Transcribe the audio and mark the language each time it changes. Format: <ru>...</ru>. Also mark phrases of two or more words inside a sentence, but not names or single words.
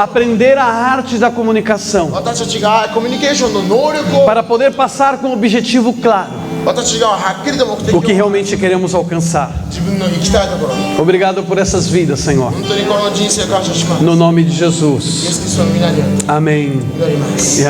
<pt>aprender a arte da comunicação,</pt> <ja>私たちがコミュニケーションの能力を、</ja> <pt>para poder passar com um objetivo claro</pt> <ja>私たちがはっきりと目的</ja> <pt>o que</pt> <ja>を</ja> <pt>realmente queremos alcançar.</pt> <ja>自分の行きたいところに、</ja> <pt>Obrigado por essas vidas, Senhor.</pt> <ja>本当にこの人生を感謝します。</ja> <pt>No nome de</pt> <ja>イエ Jesus. ス・キリストの皆によって Amém. 祈ります。</ja> <pt>E amém.</pt>